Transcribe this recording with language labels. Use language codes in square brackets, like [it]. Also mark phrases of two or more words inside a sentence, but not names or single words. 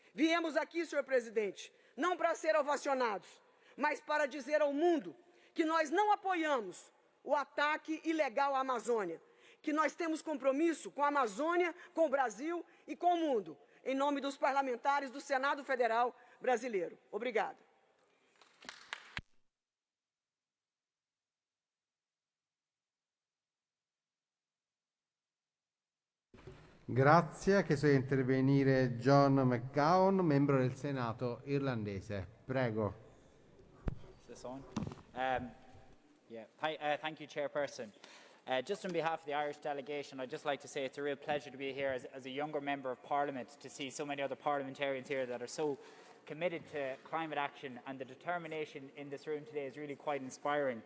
[pt] Viemos aqui, senhor presidente, não para ser ovacionados, mas para dizer ao mundo que nós não apoiamos o ataque ilegal à Amazônia, que nós temos compromisso com a Amazônia, com o Brasil e com o mundo, em nome dos parlamentares do Senado Federal brasileiro. Obrigada. [it] Grazie. Ha chiesto di intervenire John McGowan, membro del Senato irlandese. Prego. [en] Is this on? Thank you, Chairperson. Just on behalf of the Irish delegation, I'd just like to say it's a real pleasure to be here as a younger member of Parliament, to see so many other parliamentarians here that are so committed to climate action, and the determination in this room today is really quite inspiring.